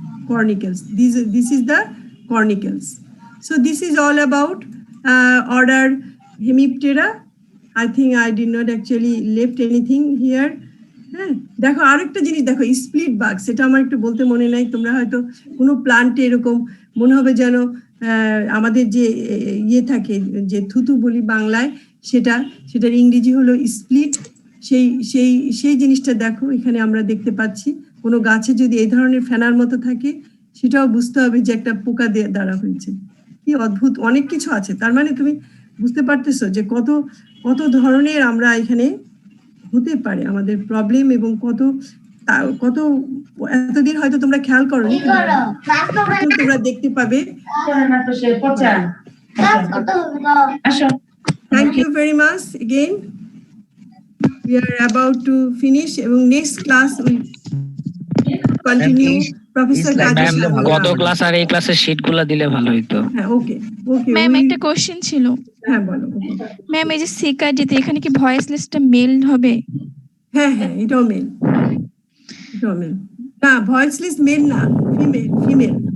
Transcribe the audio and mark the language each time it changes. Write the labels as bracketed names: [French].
[English] Cornicles, this is the cornicles. So this is all about order Hemiptera. I think I did not actually left anything here. [Bangla] হ্যাঁ, দেখো আরেকটা জিনিস দেখো, split bug, সেটা আমার একটু বলতে মনে নাই। তোমরা হয়তো কোনো প্লান্টে এরকম মনে হবে যেন আমাদের যে থাকে, যে থুতু বলি বাংলায়, সেটার ইংরেজি হলো স্প্লিট। সেই জিনিসটা দেখো এখানে আমরা দেখতে পাচ্ছি। কোনো গাছে যদি এই ধরনের ফেনার মতো থাকে, সেটাও বুঝতে হবে যে একটা পোকা দ্বারা হয়েছে। কি অদ্ভুত অনেক কিছু আছে। তার মানে তুমি বুঝতে পারতেছো যে কত কত ধরনের আমরা এখানে হতে পারে আমাদের প্রবলেম, এবং কত কত এতদিন হয়তো তোমরা খেয়াল করোনি, কিন্তু তোমরা দেখতে পাবে। [English] Thank you very much again. We are about to finish এবং next class we continue. Professor [Bangla] ma'am Kajesh গত ক্লাস আর এই ক্লাসের শীট গুলা দিলে ভালো হইতো। হ্যাঁ, ওকে ওকে ম্যাম একটা কোশ্চেন ছিল। হ্যাঁ বলো। ম্যাম এই যে সিকাজিতে এখানে কি ভয়েস লিস্টটা মেল হবে? হ্যাঁ হ্যাঁ, এটাও মেল, এটাও মেল। না, ভয়েস লিস্ট মেল না, ফিমেল, ফিমেল।